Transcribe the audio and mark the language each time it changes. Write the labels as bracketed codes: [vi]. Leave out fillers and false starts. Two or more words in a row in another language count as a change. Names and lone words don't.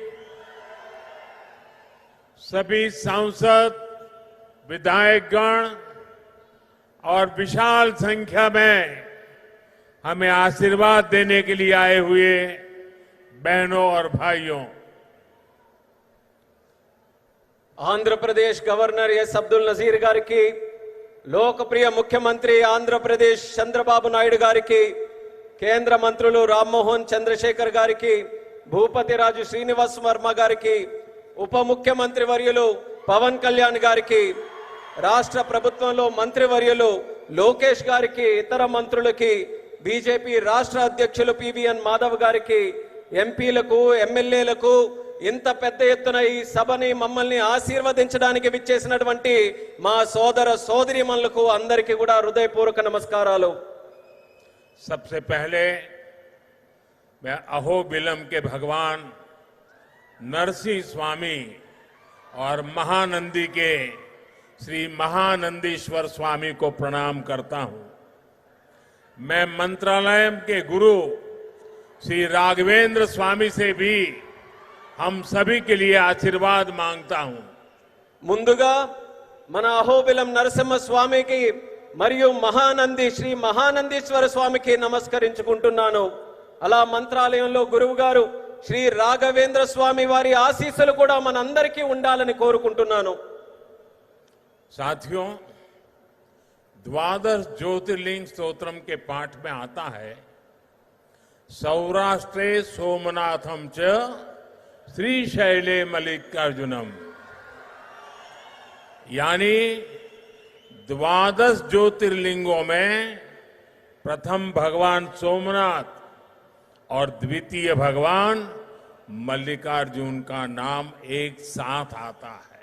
[hi] सभी सांसद, विधायकगण और विशाल संख्या में हमें आशीर्वाद देने के लिए आए हुए बहनों और भाइयों, आंध्र प्रदेश गवर्नर एस अब्दुल नजीर गारी की, लोकप्रिय मुख्यमंत्री आंध्र प्रदेश चंद्रबाबु नायडू गारी की, केंद्र मंत्रुलु राममोहन चंद्रशेखर गारी की, [te] భూపతిరాజు శ్రీనివాస్ వర్మ గారికి, ఉప ముఖ్యమంత్రి వర్యులు పవన్ కళ్యాణ్ గారికి, రాష్ట్ర ప్రభుత్వంలో మంత్రివర్యులు లోకేష్ గారికి, ఇతర మంత్రులకి, బీజేపీ రాష్ట్ర అధ్యక్షులు పివిఎన్ మాధవ్ గారికి, ఎంపీలకు, ఎమ్మెల్యేలకు, ఇంత పెద్ద ఎత్తున ఈ సభని మమ్మల్ని ఆశీర్వదించడానికి విచ్చేసినటువంటి మా సోదర సోదరీమణులకు అందరికీ కూడా హృదయపూర్వక నమస్కారాలు. [hi] सबसे पहले मैं अहोबिलम के भगवान नरसिंह स्वामी और महानंदी के श्री महानंदीश्वर स्वामी को प्रणाम करता हूं. मैं मंत्रालय के गुरु श्री राघवेंद्र स्वामी से भी हम सभी के लिए आशीर्वाद मांगता हूं. [te] ముందుగా మన అహోబిలం నరసింహ స్వామికి మరియు మహానంది శ్రీ మహానందీశ్వర స్వామికి నమస్కరించుకుంటున్నాను. అలా మంత్రాలయంలో గురువు గారు శ్రీ రాఘవేంద్ర స్వామి వారి ఆశీస్సులు కూడా మనందరికీ ఉండాలని కోరుకుంటున్నాను. [hi] साथियों, द्वादश ज्योतिर्लिंग स्तोत्रम के पाठ में आता है [sa] सौराष्ट्रे सोमनाथम च श्रीशैले मल्लिकार्जुनम, [hi] यानी द्वादश ज्योतिर्लिंगों में प्रथम भगवान सोमनाथ और द्वितीय भगवान मल्लिकार्जुन का नाम एक साथ आता है.